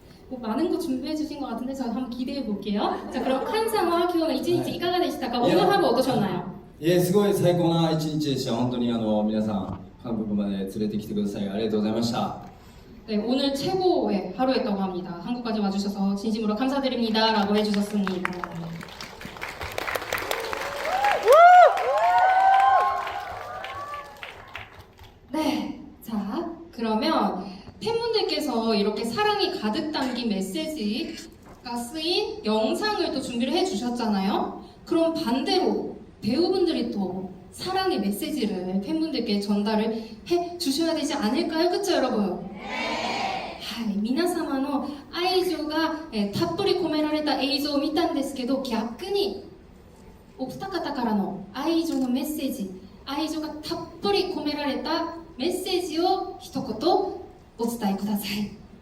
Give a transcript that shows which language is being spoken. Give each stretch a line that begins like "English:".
Korean: 뭐 많은 거 준비해 주신 것 같은데 저 한번 기대해 볼게요. 자, 그럼
Japanese: 칸상와 기호의 이치니치 이가가 되시다가
Korean: 오늘 하루 어떠셨나요?
Japanese: すごい最高な一日でした。本当に皆さん韓国まで連れてきてください。ありがとうございました。
Korean: 네, 오늘 최고의 하루였다고 합니다. 한국까지 와주셔서 진심으로 감사드립니다. 라고 해주셨습니다. 네, 자, 그러면 팬분들께서 이렇게 사랑이 가득 담긴 메시지가 쓰인 영상을 또 준비를 해주셨잖아요. 그럼 반대로 배우분들이 또 사랑의 메시지를 팬분들께 전달을 해주셔야 되지 않을까요? 그쵸, 여러분?
Japanese: 皆様の愛情がたっぷり込められた映像を見たんですけど、逆にお二方からの愛情のメッセージ、愛情がたっぷり込められたメッセージを一言お伝えください。